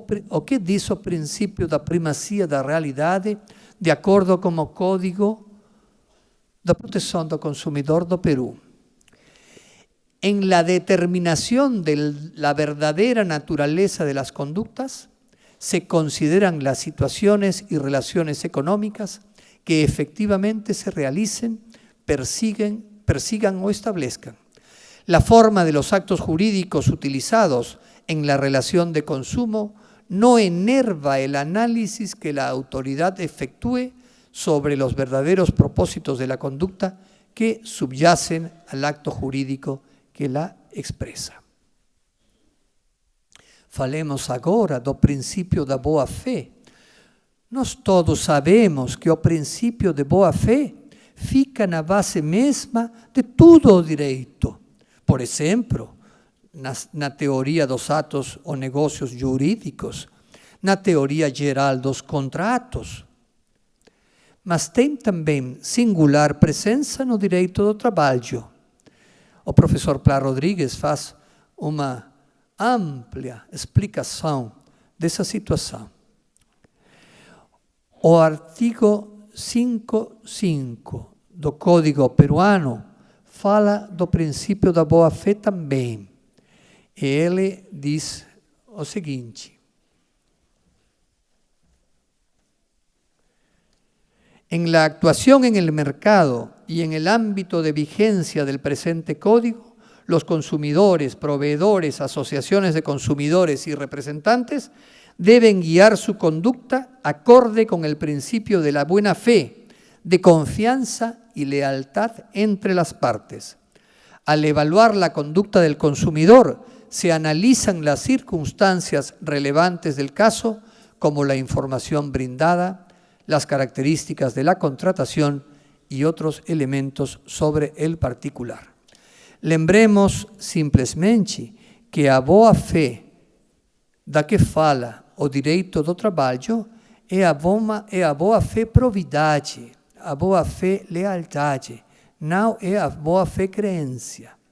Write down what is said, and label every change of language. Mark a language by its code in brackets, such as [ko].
[pt] O que diz o princípio da primacia da realidade, de acordo com o Código da Proteção do Consumidor do Peru? [es] En la determinación de la verdadera naturaleza de las conductas, se consideran las situaciones y relaciones económicas que efectivamente se realicen, persigan o establezcan. La forma de los actos jurídicos utilizados en la relación de consumo no enerva el análisis que la autoridad efectúe sobre los verdaderos propósitos de la conducta que subyacen al acto jurídico que la expresa. [pt] Falemos agora do princípio da boa-fé. Nós todos sabemos que o princípio de boa-fé fica na base mesma de todo o direito. Por exemplo, na teoria dos atos ou negócios jurídicos, na teoria geral dos contratos. Mas tem também singular presença no direito do trabalho. O professor Plá Rodrigues faz uma ampla explicação dessa situação. O artigo 5.5 do Código Peruano fala do princípio da boa-fé também. E ele diz o seguinte: [es] en la actuación en el mercado y en el ámbito de vigencia del presente código, los consumidores, proveedores, asociaciones de consumidores y representantes deben guiar su conducta acorde con el principio de la buena fe, de confianza y lealtad entre las partes. Al evaluar la conducta del consumidor, se analizan las circunstancias relevantes del caso, como la información brindada, las características de la contratación y otros elementos sobre el particular. [pt] Lembremos simplesmente que a boa-fé da que fala o direito do trabalho é a boa-fé probidade, a boa-fé lealdade, não é a boa-fé crença.